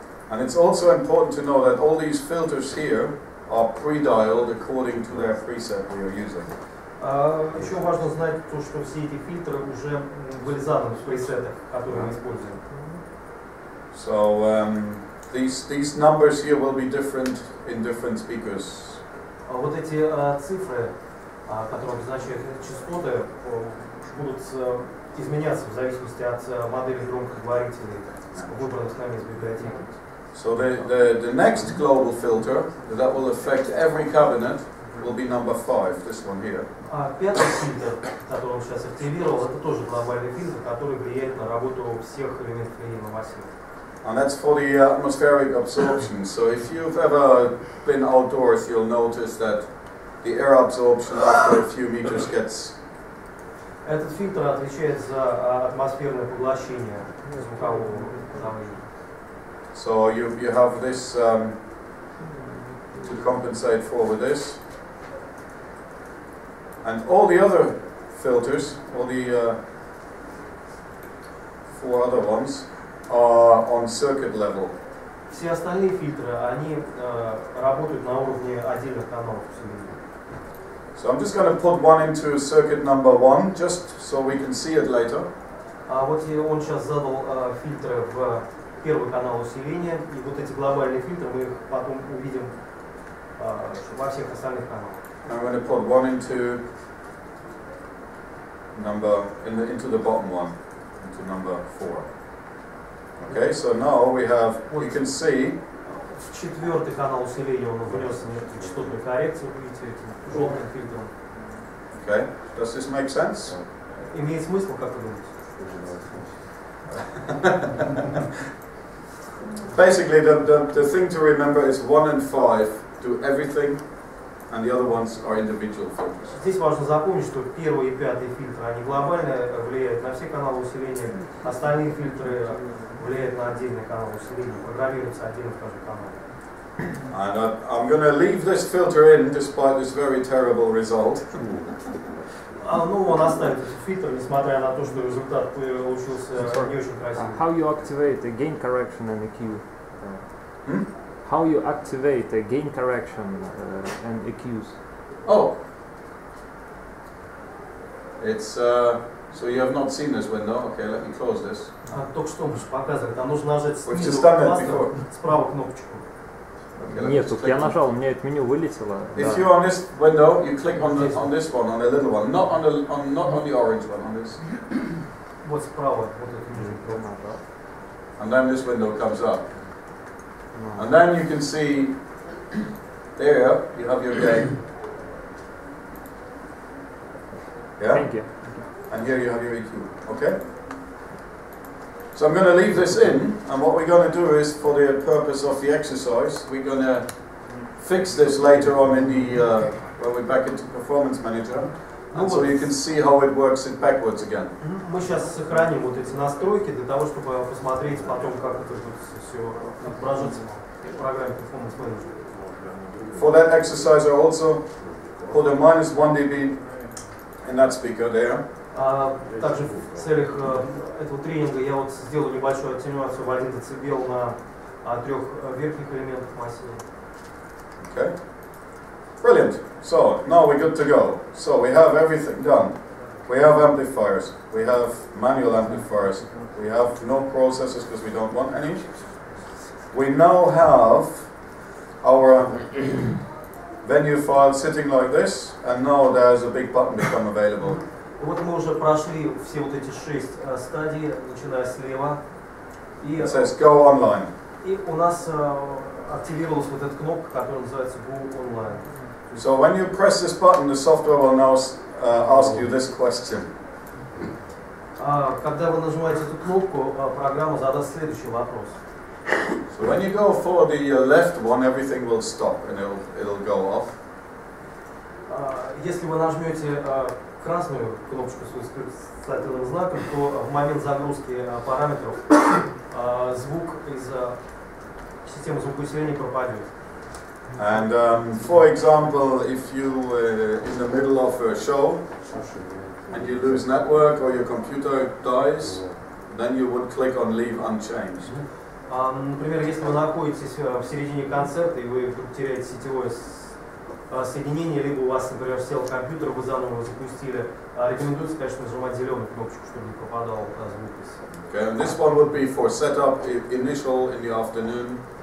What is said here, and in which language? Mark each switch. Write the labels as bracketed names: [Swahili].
[English] And it's also important to know that all these filters here are pre-dialed according to their preset we are using. [Russian] Еще важно знать то, что все эти фильтры уже были заданы в пресетах, которые мы используем. [English] So these numbers here will be different in different speakers. [Russian] Вот эти цифры, которые обозначают частоты, будут изменяться в зависимости от модели громкоговорителей, выбранных нами из библиотеки. [English] So the next global filter that will affect every cabinet will be number 5, this one here. [Russian] Пятый фильтр, который он сейчас активировал, это тоже глобальный фильтр, который влияет на работу всех элементов линейного массива. [English] And that's for the atmospheric absorption. So if you've ever been outdoors, you'll notice that the air absorption after a few meters gets. [Russian] Этот фильтр отвечает за атмосферное поглощение звукового давления. [English] So you have this to compensate for with this. And all the other filters, all the 4 other ones, are on circuit level. [Russian] Все остальные фильтры, они работают на уровне отдельных каналов усиления. [English] So I'm just going to put one into circuit number 1, just so we can see it later. [Russian] Вот он сейчас задал фильтры в первый канал усиления, и вот эти глобальные фильтры мы их потом увидим во всех остальных каналах. [English] I'm going to put one into into the bottom one, into number 4. Okay, so now we have, you can see. [Russian] В четвертый канал усиления он внес некую частотную коррекцию, видите, этим желтым фильтром. [English] Okay, does this make sense? [Russian] Имеет смысл, как вы думаете? [English] Basically, the thing to remember is 1 and 5 do everything, and the other ones are individual filters. [Russian] Здесь важно запомнить, что первый и пятый фильтры, они глобально влияют на все каналы усиления, остальные фильтры влияют на отдельный канал усиления, программируются отдельно в каждый канал. [English] And I'm going to leave this filter in despite this very terrible result. [Russian] Ну, он оставит этот фильтр, несмотря на то, что результат получился не очень красивый. [English] How you activate a gain correction and EQ? How you activate a gain correction and EQs? Oh, it's so you have not seen this window. Okay, let me close this. [Russian] Только что мы же показывали, там нужно нажать снизу справа кнопочку. Нет, тут я нажал, у меня это меню вылетело. [English] If you're on this window, you click on this one, on the little one, not on the orange one, on this. [Russian] Вот справа, вот это нижний кнопка. [English] And then this window comes up. And then you can see, there you have your gain. Yeah? Thank you. And here you have your EQ. Okay? So I'm going to leave this in, and what we're going to do is, for the purpose of the exercise, we're going to fix this later on in the, when we're back into Performance Manager, and so you can see how it works it backwards again. [Russian] Мы сейчас сохраним вот эти настройки для того, чтобы посмотреть потом, как это будет все отображаться в программе Performance Manager. [English] For that exercise, I also put a -1 dB in that speaker there. [Russian] Также в целях этого тренинга я вот сделал небольшую аттенуацию в 1 дБ на 3 верхних элементах массива. [English] Okay. Brilliant. So now we're good to go. So we have everything done. We have amplifiers. We have manual amplifiers. We have no processors because we don't want any. We now have our venue file sitting like this, and now there's a big button become available. [Russian] Вот мы уже прошли все вот эти 6 стадий, начиная слева. [English] It says go online. [Russian] И у нас активировалась вот эта кнопка, которая называется Go Online. [English] So when you press this button, the software will now ask you this question. [Russian] Когда вы нажимаете эту кнопку, программа задаст следующий вопрос. [English] So when you go for the left one, everything will stop and it'll go off. [Russian] Если вы нажмете красную кнопочку с восклицательным знаком, то в момент загрузки параметров звук из системы звукоусиления пропадет. [English] And for example, if you in the middle of a show and you lose network or your computer dies, then you would click on leave unchanged. [Russian] Например, если вы находитесь в середине концерта и вы вдруг теряете сетевое соединение, либо у вас, например, сел компьютер, вы заново его запустили, рекомендуется, конечно, нажимать зеленую кнопочку, чтобы не пропадал звук. [English] Okay, and this one would be for setup initial in the afternoon.